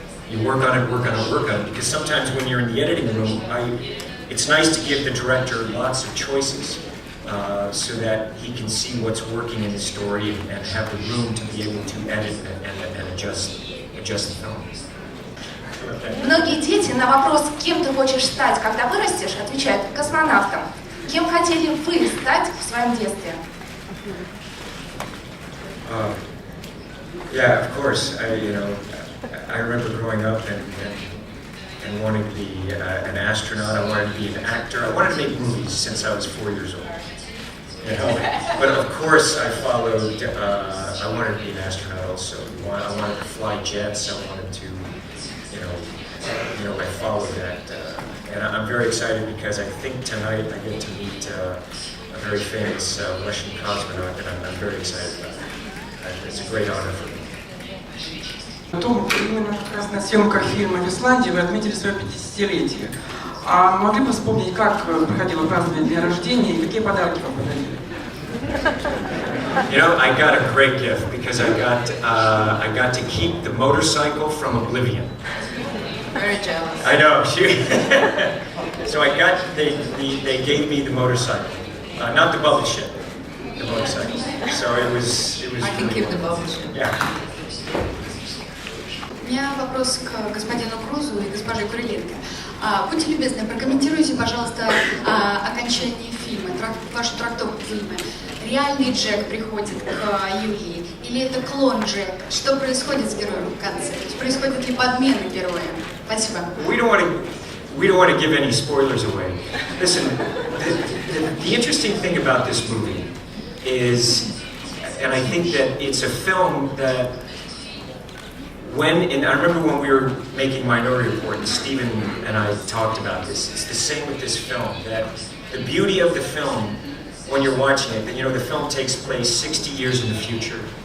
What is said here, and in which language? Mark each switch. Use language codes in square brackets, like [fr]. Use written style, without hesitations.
[en] You work on it, work on it, work on it, because sometimes when you're in the editing room, it's nice to give the director lots of choices. So that he can see what's working in the story and have the room to be able to edit and adjust the film. [ru] Многие дети на вопрос, кем ты хочешь стать, когда вырастешь, отвечают космонавтом. Кем хотели вы стать в своем детстве? [en] Yeah, of course. I remember growing up and wanting to be an astronaut. I wanted to be an actor. I wanted to make movies since I was 4 years old. You know? But of course, I followed. I wanted to be an astronaut also. I wanted to fly jets. I wanted to, I followed that, and I'm very excited because I think tonight I get to meet a very famous Russian cosmonaut, and I'm very excited about it. It's a great honor for me. [ru] Том, именно как раз на съемках фильма в Исландии вы отметили свое 50-летие. А могли бы вспомнить, как проходило празднование дня рождения и какие подарки вам подарили? [en] You know, I got a great gift because I got to keep the motorcycle from Oblivion. Very jealous. I know. So they gave me the motorcycle, not the bubble ship, the motorcycle. So it was. I can keep the bubble ship. Yeah. [ru] У меня вопрос к господину Крузу и госпоже Куриленко. Будьте любезны, прокомментируйте, пожалуйста, окончание фильма, вашу трактовку фильма. Реальный Джек приходит к Юлии или это клон Джека? Что происходит с героем в конце? Происходит ли подмена героя? Спасибо. [en] We don't want to give any spoilers away. Listen, the interesting thing about this movie is, and I think that it's a film that and I remember when we were making Minority Report, and Stephen and I talked about this, it's the same with this film, that the beauty of the film, when you're watching it, that, the film takes place 60 years in the future.